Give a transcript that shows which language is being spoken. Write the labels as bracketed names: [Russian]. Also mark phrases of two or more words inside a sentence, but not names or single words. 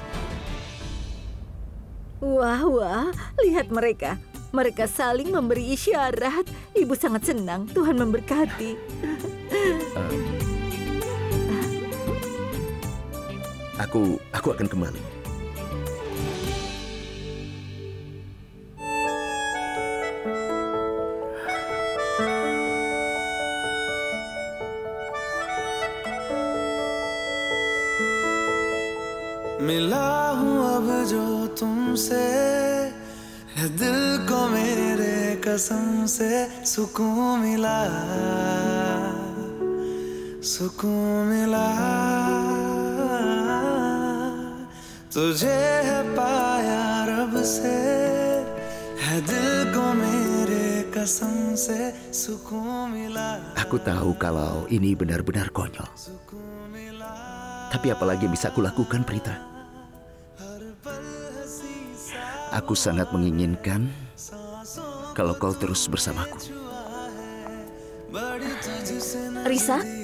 [Indonesian] Wah, lihat mereka. Mereka saling memberi isyarat. Ibu sangat senang. Tuhan memberkati. Aku akan kembali. [Hindi] मिला हूँ अब जो तुमसे है दिल को मेरे कसम से सुकून मिला तुझे है पाया रब से है दिल को मेरे कसम से सुकून मिला. [Indonesian] Aku tahu kalau ini benar-benar konyol. Tapi apalagi bisa aku lakukan, Prita? Aku sangat menginginkan kalau kau terus bersamaku. Risa?